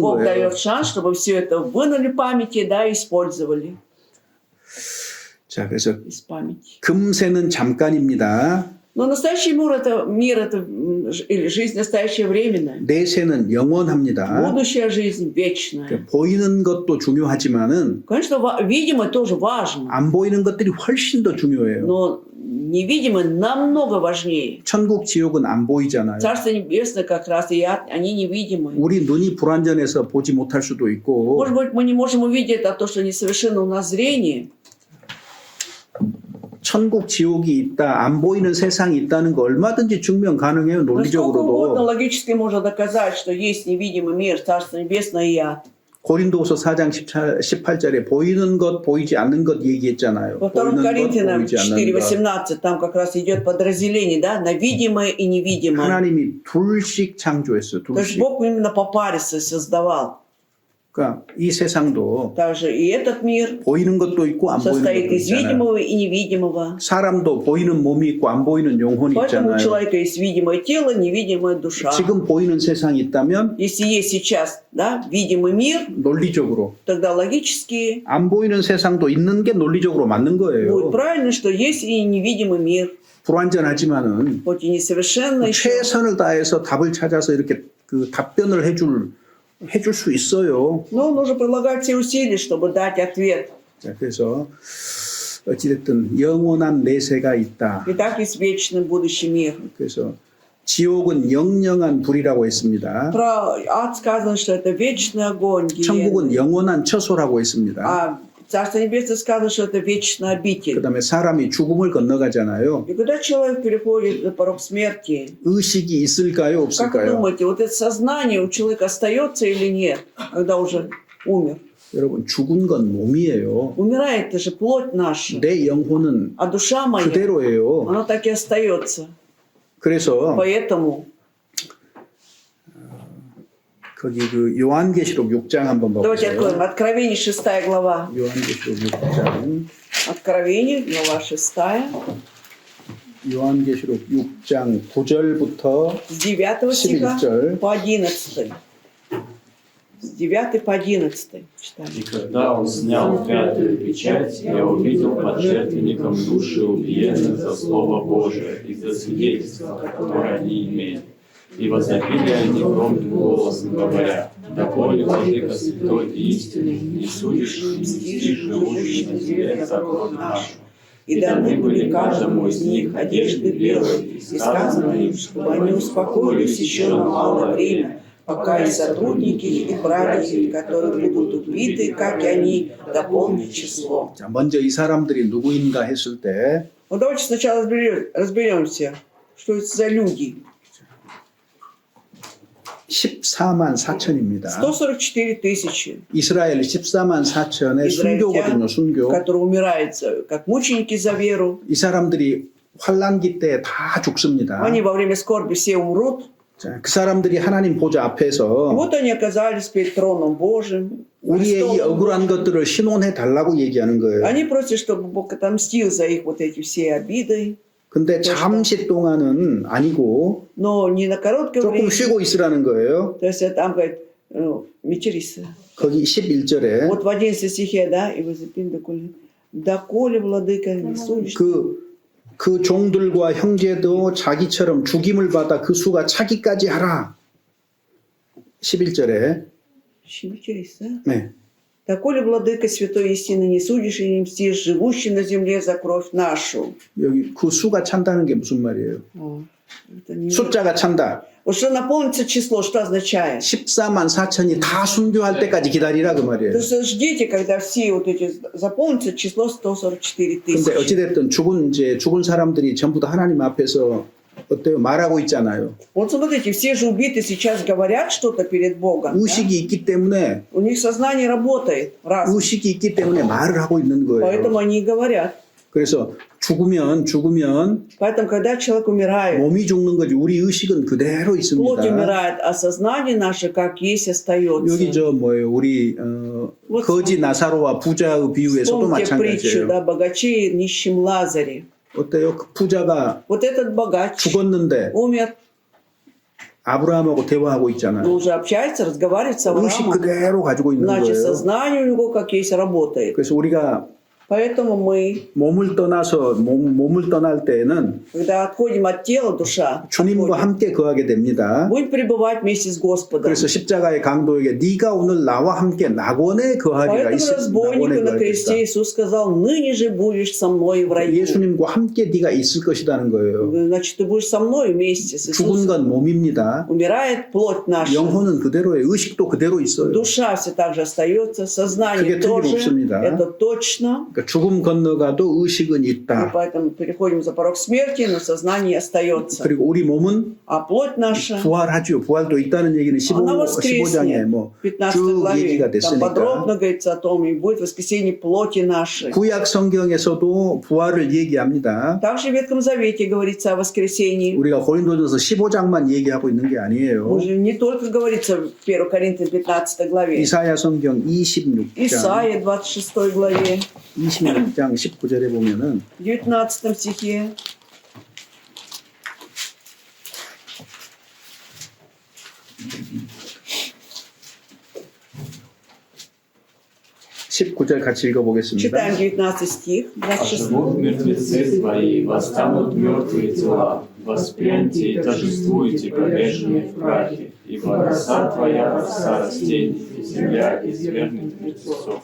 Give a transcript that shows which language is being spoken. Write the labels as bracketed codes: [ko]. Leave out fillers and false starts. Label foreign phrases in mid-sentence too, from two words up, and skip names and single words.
[ru] Бог [ko] 거예요. [ru] дает шанс, чтобы все это вынули памяти, да, и использовали [ko] 자, 그래서 [ru] из памяти. [ko] 금세는 잠깐입니다. [ru] Но настоящий мир это или жизнь настоящая временная. [ko] 내세는 영원합니다. [ru] Будущая жизнь вечная. [ko] 보이는 것도 중요하지만은 [ru] Конечно, видимое тоже важно, [ko] 안 보이는 것들이 훨씬 더 중요해요. [ru] но невидимое намного важнее. [ko] 천국 지옥은 안 보이잖아요. [ru] Царство Небесное как раз и ад, они невидимые. [ko] 우리 눈이 불완전해서 보지 못할 수도 있고 [ru] Может быть, мы не можем увидеть это, то, что несовершенно у нас зрение. [ko] 천국 지옥이 있다, 안 보이는 세상이 있다는 거 얼마든지 증명 가능해요. [ru] Но сколько угодно [ko] 논리적으로도. [ru] логически можно доказать, что есть невидимый мир, Царство Небесное и ад. [ko] 고린도후서 4장 18절에 보이는 것, 보이지 않는 것 얘기했잖아요. [ru] Во 2 [ko] 보이는 것, [ru] Коринфянам [ko] 보이지 않는 것. [ru] 4:18 там как раз идет подразделение, да, на видимое и невидимое. [ko] 하나님이 둘씩 창조했어요. [ru] То есть [ko] 둘씩. [ru] Бог именно по паре создавал. [ko] 그러니까 이 세상도 [ru] Также и этот мир [ko] 보이는 것도 있고 안 보이는 [ru] состоит [ko] 것도 [ru] из [ko] 있잖아요. [ru] видимого и невидимого. [ko] 사람도 보이는 몸이 있고 안 보이는 영혼이 [ru] Поэтому у [ko] 있잖아요. [ru] человека есть видимое тело, невидимая душа. [ko] 지금 보이는 세상이 있다면 [ru] Если есть сейчас, да, видимый мир, [ko] 논리적으로 [ru] тогда логически [ko] 안 보이는 세상도 있는 게 논리적으로 맞는 [ru] будет [ko] 거예요. [ru] правильно, что есть и невидимый мир. [ko] 불완전하지만은 [ru] Хоть и несовершенно еще, [ko] 최선을 다해서 답을 찾아서 이렇게 그 답변을 해줄 수 있어요. [ru] но нужно прилагать все усилия, чтобы дать ответ. [ko] 자, 그래서 어찌됐든 영원한 내세가 있다. [ru] Итак, есть вечный будущий мир. [ko] 그래서 지옥은 영영한 불이라고 했습니다. [ru] Про ад сказано, что это вечный огонь. [ko] 천국은 [ru] гиенны. [ko] 영원한 처소라고 했습니다. [ru] А Царство Небесное сказано, что это вечный обитель. [ko] 그다음에 사람이 죽음을 건너가잖아요. [ru] И когда человек переходит на порог смерти, [ko] 의식이 있을까요, [ru] как вы [ko] 없을까요? [ru] думаете, вот это сознание у человека остается или нет, когда уже умер? [ko] 여러분 죽은 건 몸이에요. [ru] Умирает это же плоть наша, [ko] 내 영혼은 [ru] а душа моя, [ko] 그대로예요. [ru] она так и остается. [ko] 그래서 [ru] Поэтому [ko] 거기 그 요한계시록 6장 한번 [ru] давайте [ko] 보세요. [ru] откроем Откровение 6 глава. [ko] 요한계시록 6장. [ru] Откровение, глава 6, [ko] 요한계시록 6장 9절부터 [ru] с 9 стиха 11. по 11. С 9 по 11 читаем. И когда он снял пятую печать, я увидел под жертвенником души убиенных за Слово Божие и за свидетельство, которое они имели. И возопили они громким голосом, говоря: «Доколе Владыка Святой и истинный, не судишь и мстишь живущим на земле за кровь нашу». И даны были каждому из них одежды белые, и сказано им, чтобы они успокоились еще на малое время, пока и сотрудники их, и праведники, которые будут убиты, как и они, дополнят число. [ko] 자, 먼저 이 사람들이 누구인가 했을 때 [ru] Ну давайте сначала разберемся, что это за люди. [ko] 14만 4천입니다. [ru] 144 тысячи, [ko] 이스라엘 14만 4천의 순교거든요, 순교. [ru] которые умирают как мученики за веру. [ko] 이 사람들이 환란기 때 다 죽습니다. [ru] Они во время скорби все умрут. [ko] 자, 그 사람들이 하나님 보좌 [ru] И [ko] 앞에서 [ru] вот они оказались перед троном Божьим. [ko] 우리의 이 [ru] Христом. [ko] 억울한 것들을 신원해 달라고 얘기하는 거예요. [ru] Они просят, чтобы Бог отомстил за их вот эти все обиды. [ko] 근데 잠시 동안은 아니고 [ru] Но не на короткое [ko] 조금 [ru] время. [ko] 쉬고 있으라는 거예요. [ru] То есть там говорит, мечериса. [ko] 거기 11절에 [ru] Вот в 11 стихе, да, и возопим доколе, владыка, не судишь. [ko] 그 종들과 형제도 자기처럼 죽임을 받아 그 수가 차기까지 하라. 11절에 [ru] Мечериса. [ko] 네. [ru] Доколе, владыка, святой истины, не судишь и не мстишь, живущий на земле за кровь нашу. [ko] 여기 그 수가 찬다는 게 무슨 말이에요? [ru] Это не- [ko] 숫자가 찬다. [ru] Вот что наполнится число, что означает? [ko] 14만 4천이 다 순교할 때까지 기다리라 그 말이에요. [ru] То есть ждите, когда все вот эти заполнится число 144 [ko] 근데 [ru] тысячи. [ko] 어찌됐든 죽은 사람들이 전부 다 하나님 앞에서 어때요? 말하고 있잖아요. [ru] Вот смотрите, все же убиты сейчас говорят что-то перед Богом. да? [ko] 의식이 있기 때문에 [ru] У них сознание работает раз. [ko] 의식이 있기 때문에 말을 하고 있는 거예요. [ru] Поэтому они и говорят. [ko] 그래서 죽으면 [ru] Поэтому, когда человек умирает, [ko] 몸이 죽는 거지 우리 의식은 그대로 [ru] плоть [ko] 있습니다. [ru] умирает, а сознание наше как есть остается. [ko] 여기 저 뭐예요? 우리 [ru] Вот [ko] 거지 나사로와 부자의 비유에서도 [ru] Вспомните притчу, [ko] 마찬가지예요. [ru] да, богачей и нищем Лазаре. [ko] 어때요? 그 부자가 [ru] Вот этот богач [ko] 죽었는데 [ru] умер, [ko] 아브라함하고 대화하고 [ru] но [ko] 있잖아요. [ru] уже общается, разговаривает с [ko] 의식 [ru] Авраамом. [ko] 그대로 가지고 있는 [ru] Значит, [ko] 거예요. [ru] сознание у него как есть работает. [ko] 그래서 우리가 [ru] Поэтому мы, [ko] 몸을 떠나서 몸을 떠날 때에는 [ru] когда отходим от тела, душа, [ko] 주님과 [ru] отходит, [ko] 함께 거하게 됩니다. [ru] будем пребывать вместе с Господом. [ko] 그래서 십자가의 강도에게 네가 오늘 나와 함께 낙원에 거하리라. [ru] Поэтому разбойнику на кресте [ko] 거하겠다. [ru] Иисус сказал, ныне же будешь со мной в раю. [ko] 예수님과 함께 네가 있을 것이라는 거예요. [ru] Значит, ты будешь со мной вместе с [ko] 죽은 [ru] Иисусом. [ko] 건 몸입니다. [ru] Умирает плоть наша. [ko] 영혼은 그대로예요. 의식도 그대로 있어요. [ru] Душа все так же остается, сознание [ko] 그게 [ru] тоже. [ko] 틀림없습니다. [ru] Это точно. [ko] 그러니까 죽음 건너가도 의식은 [ru] И [ko] 있다. [ru] поэтому переходим за порог смерти, но сознание остается. [ko] 그리고 우리 몸은 [ru] А плоть наша, [ko] 부활하죠. 부활도 있다는 얘기는 [ru] она [ko] 15장에 [ru] воскреснет. [ko] 뭐 [ru] 15 [ko] 쭉 [ru] главе. [ko] 얘기가 [ru] Там [ko] 됐으니까. [ru] подробно говорится о том, и будет воскресение плоти нашей. [ko] 구약 성경에서도 부활을 얘기합니다. [ru] Также в Ветхом Завете говорится о воскресении. [ko] 우리가 고린도전서 15장만 얘기하고 있는 게 아니에요. [ru] Уже не только говорится в 1 Коринфянам 15 главе. [ko] 이사야 성경 26장 [ru] Исаия 26 главе, [ko] 26장 19절에 보면은 [ru] в 19 стихе. [ko] (19절) 같이 읽어보겠습니다. [ru] Читаем 19 стих, 26. Оживут мертвецы твои, восстанут мертвые тела, воспряньте и торжествуйте, повешенные в прахе, ибо роса твоя роса растений, и земля извернет мертвецов.